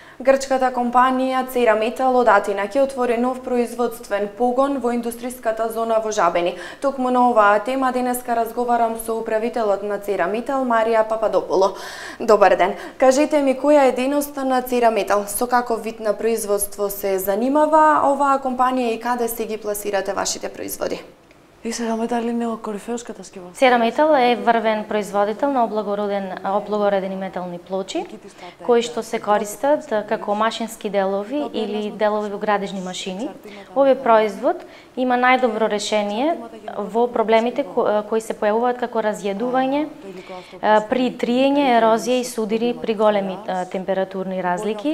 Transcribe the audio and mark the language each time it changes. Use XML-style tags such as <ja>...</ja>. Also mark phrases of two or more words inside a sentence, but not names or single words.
<mk>Грчката компанија Cera Metal од Атина ќе отвори нов производствен погон во индустријската зона во Жабени. Токму на оваа тема денеска разговарам со управителот на Cera Metal Марија Пападополо. Добар ден. Кажете ми која е дејноста на Cera Metal? Со каков вид на производство се занимава оваа компанија и каде се ги пласирате вашите производи?</mk> <el>Cera Metal είναι ο κορυφαίος κατασκευαστής.</el> <mk>Cera Metal е врвен производител на облагородени метални плочи, кои што се користат како машински делови или делови во градежни машини. Овој производ има најдобро решение во проблемите кои се појавуваат како разјадување при триење, ерозија и судири при големи температурни разлики.</mk>